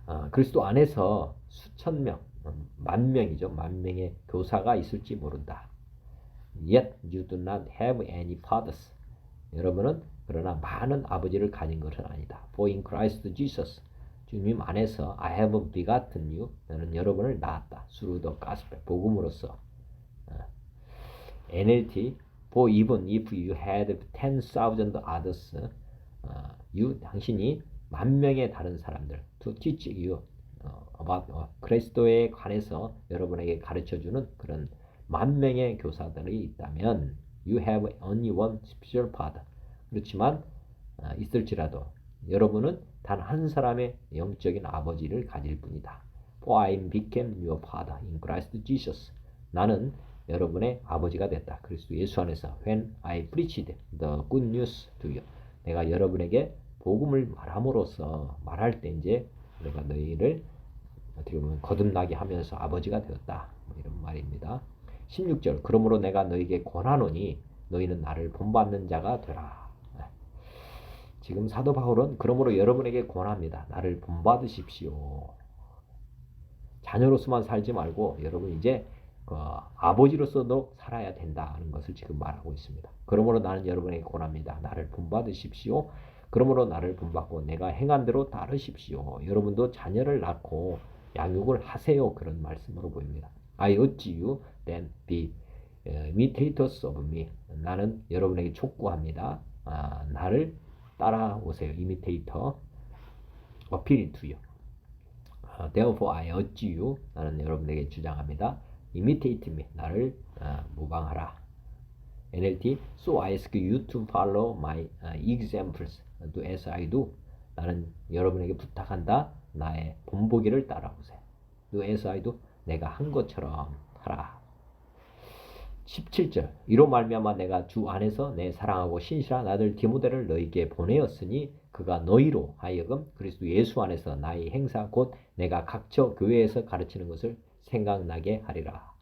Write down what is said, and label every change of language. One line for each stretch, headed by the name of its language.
Korean: 그리스도 안에서 수천 명, 10,000명이죠. 10,000명의 교사가 있을지 모른다.
English: Yet you do not have any fathers.
Korean: 여러분은 그러나 많은 아버지를 가진 것은 아니다.
English: For in Christ Jesus,
Korean: 주님 안에서
English: I have begotten you.
Korean: 나는 여러분을 낳았다.
English: Through the gospel,
Korean: 복음으로써.
English: NLT, for even if you had 10,000 others,
Korean: 당신이 10,000명의 다른 사람들
English: to teach you
Korean: 그리스도에 관해서 여러분에게 가르쳐주는 그런 10,000명의 교사들이 있다면
English: you have only one spiritual father.
Korean: 그렇지만 있을지라도 여러분은 단 한 사람의 영적인 아버지를 가질 뿐이다.
English: For I became your father in Christ Jesus.
Korean: 나는 여러분의 아버지가 됐다. 그리스도 예수 안에서
English: when I preached the good news to you.
Korean: 내가 여러분에게 복음을 말함으로써 말할 때 이제 내가 너희를 어떻게 보면 거듭나게 하면서 아버지가 되었다. 이런 말입니다. 16절 그러므로 내가 너희에게 권하노니 너희는 나를 본받는 자가 되라. 지금 사도 바울은 그러므로 여러분에게 권합니다. 나를 본받으십시오. 자녀로서만 살지 말고 여러분 이제 아버지로서도 살아야 된다는 것을 지금 말하고 있습니다. 그러므로 나는 여러분에게 권합니다. 나를 본받으십시오. 그러므로 나를 본받고 내가 행한 대로 따르십시오. 여러분도 자녀를 낳고 양육을 하세요. 그런 말씀으로 보입니다.
English: I urge you then be imitators of me.
Korean: 나는 여러분에게 촉구합니다. 나를 따라오세요.
English: imitator, appeal to you. Therefore I urge you.
Korean: 나는 여러분에게 주장합니다.
English: imitate me.
Korean: 나를 모방하라.
English: NLT So I ask you to follow my examples. Do as I do.
Korean: 나는 여러분에게 부탁한다. 나의 본보기를 따라오세요.
English: Do as I do.
Korean: 내가 한 것처럼 하라. 17절 이로 말미암아 내가 주 안에서 내 사랑하고 신실한 아들 디모데를 너희에게 보내었으니 그가 너희로 하여금 그리스도 예수 안에서 나의 행사 곧 내가 각처 교회에서 가르치는 것을 생각나게 하리라.